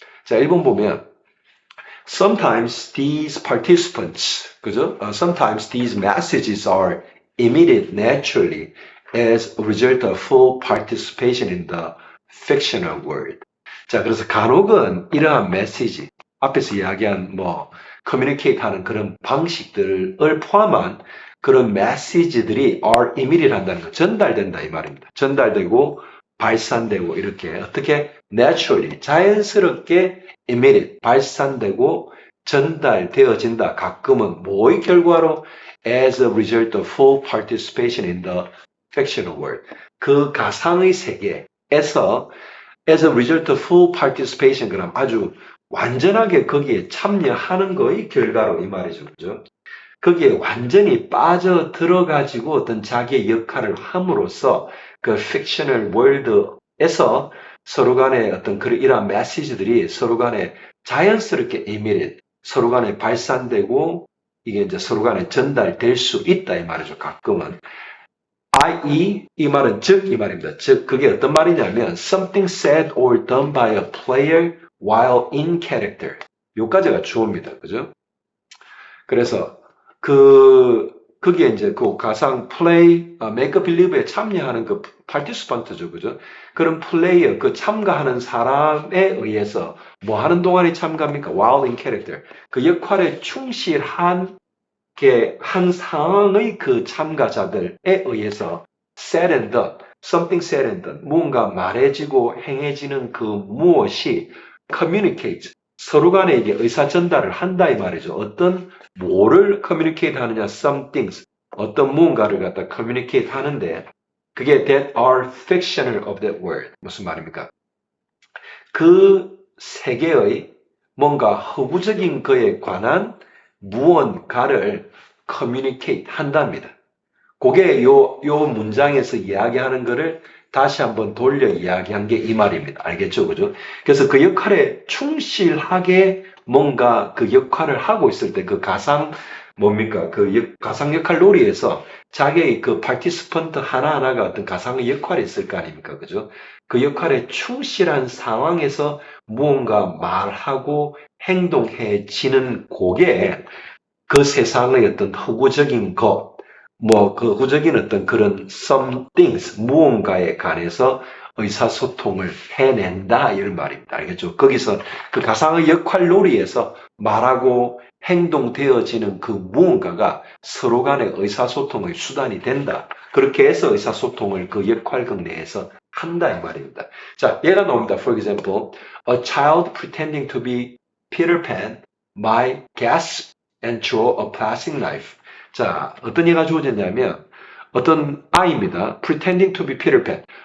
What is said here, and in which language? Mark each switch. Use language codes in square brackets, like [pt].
[ko] 자, 1번 보면 [en] sometimes these participants, [ko] 그죠? [en] Sometimes these messages are emitted naturally as a result of full participation in the fictional world. [ko] 자, 그래서 간혹은 이러한 메시지, 앞에서 이야기한 communicate 하는 그런 방식들을 포함한 그런 메시지들이 [en] are emitted [ko] 한다는 거, 전달된다 이 말입니다. 전달되고 발산되고 이렇게 어떻게 naturally, 자연스럽게 emitted, 발산되고 전달되어진다. 가끔은 뭐의 결과로? [en] As a result of full participation in the fictional world. [ko] 그 가상의 세계에서 [en] as a result of full participation, [ko] 그럼 아주 완전하게 거기에 참여하는 거의 결과로 이 말이죠. 그죠? 거기에 완전히 빠져들어가지고 어떤 자기의 역할을 함으로써 그 fictional world에서 서로 간에 어떤 그런 이러한 메시지들이 서로 간에 자연스럽게 emitted, 서로 간에 발산되고 이게 이제 서로 간에 전달될 수 있다 이 말이죠. 가끔은. i.e. 이 말은 즉 이 말입니다. 즉 그게 어떤 말이냐면 [en] something said or done by a player while in character. [ko] 요까지가 주어입니다. 그죠? 그래서 그게 이제 그 가상 플레이, make believe에 참여하는 그 participant죠. 그죠? 그런 플레이어, 그 참가하는 사람에 의해서 뭐 하는 동안에 참가합니까? [en] While in character. [ko] 그 역할에 충실한 한 상황의 그 참가자들에 의해서 said and done, [en] something said and done, [ko] 무언가 말해지고 행해지는 그 무엇이 communicate, 서로 간에 이게 의사 전달을 한다 이 말이죠. 어떤 뭐를 communicate 하느냐, some things, 어떤 무언가를 갖다 communicate 하는데 그게 [en] that are fictional of that word. [ko] 무슨 말입니까? 그 세계의 뭔가 허구적인 거에 관한 무언가를 communicate 한답니다. 그게 요 문장에서 이야기하는 거를 다시 한번 돌려 이야기한 게 이 말입니다. 알겠죠? 그죠? 그래서 그 역할에 충실하게 뭔가 그 역할을 하고 있을 때 그 가상, 뭡니까? 그 가상 역할 놀이에서 자기의 그 파티스펀트 하나하나가 어떤 가상의 역할이 있을 거 아닙니까? 그죠? 그 역할에 충실한 상황에서 무언가 말하고 행동해지는 그게 그 세상의 어떤 허구적인 것, 그 허구적인 어떤 그런 some things, 무언가에 관해서 의사소통을 해낸다, 이런 말입니다. 알겠죠? 거기서 그 가상의 역할 놀이에서 말하고 행동되어지는 그 무언가가 서로 간의 의사소통의 수단이 된다. 그렇게 해서 의사소통을 그 역할극 내에서 한다, 이 말입니다. 자, 예가 나옵니다. [en] For example, a child pretending to be Peter Pan might gasp and draw a plastic knife. [ko] 자, 어떤 예가 주어졌냐면 어떤 아이입니다. [en] Pretending to be Peter Pan.